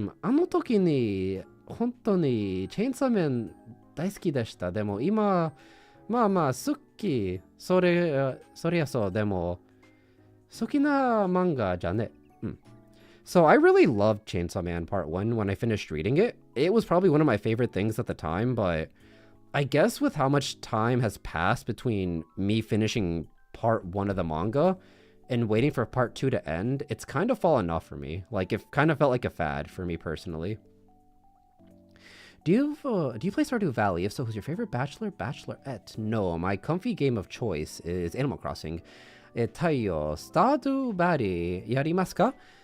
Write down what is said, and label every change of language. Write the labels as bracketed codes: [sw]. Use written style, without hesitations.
[ja] あの時に本当にチェーンソーマン大好きでした。でも今、まあ好き。それはそう。でも好きな漫画じゃね。 [en] So I really loved Chainsaw Man Part 1 when I finished reading it. It was probably one of my favorite things at the time, but I guess with how much time has passed between me finishing Part 1 of the manga and waiting for Part 2 to end, it's kind of fallen off for me. Like, it kind of felt like a fad for me personally. Do you play Stardew Valley? If so, who's your favorite bachelorette? No, my comfy game of choice is Animal Crossing. [ja] 太陽、Stardew Valley やりますか？